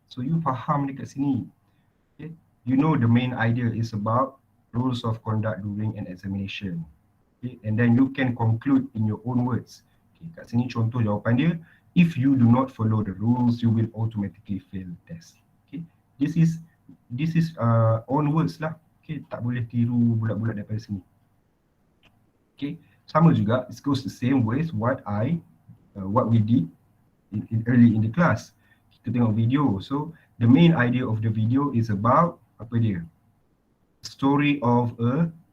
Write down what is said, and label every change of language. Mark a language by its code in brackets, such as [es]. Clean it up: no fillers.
[en] So you [ms] faham dekat sini. [en] Okay? You know the main idea is about rules of conduct during an examination. Okay? And then you can conclude in your own words. Okay, [ms] kat sini contoh jawapan dia, [en] if you do not follow the rules, you will automatically fail the test. Okay, this is own words lah. [ms] Okay, tak boleh tiru bulat-bulat daripada sini. [en] Okay, sama juga, it goes the same ways what we did in early in the class. [ms] Kita tengok video. [en] So the main idea of the video is about [ms] apa dia? [en] Story of a